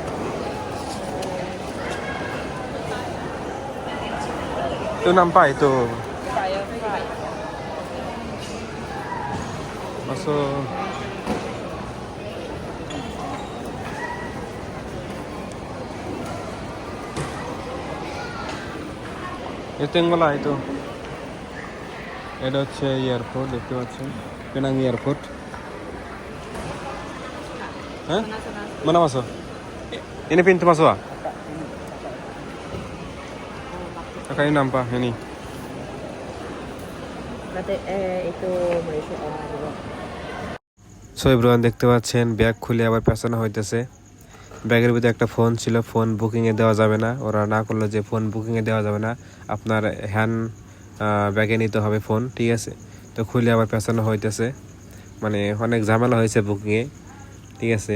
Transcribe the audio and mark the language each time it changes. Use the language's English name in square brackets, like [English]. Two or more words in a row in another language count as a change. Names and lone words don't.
[Malay] Itu nampak itu. [English] Fire fry. [Malay] Masuk. Itu yang bola itu. [Bangla] এটা হচ্ছে এয়ারপোর্ট, দেখতে পাচ্ছেন, পেনাং এয়ারপোর্ট। হ্যাঁ, [Malay] mana masuk? Ini pintu masuk ah? Kakak ini nampak ini. [Indonesian] Berarti itu Malaysia orang juga. [English] so everyone, [Bangla] দেখতে পাচ্ছেন ব্যাগ খুলে আবার পেছানো হইতেছে। ব্যাগের ভিতরে একটা ফোন ছিল, ফোন বুকিংয়ে দেওয়া যাবে না। ওরা না করলো যে ফোন বুকিংয়ে দেওয়া যাবে না, আপনার হ্যান্ড ব্যাগে নিতে হবে ফোন, ঠিক আছে। তো খুলে আবার পেছানো হইতেছে, মানে অনেক ঝামেলা হয়েছে বুকিংয়ে, ঠিক আছে।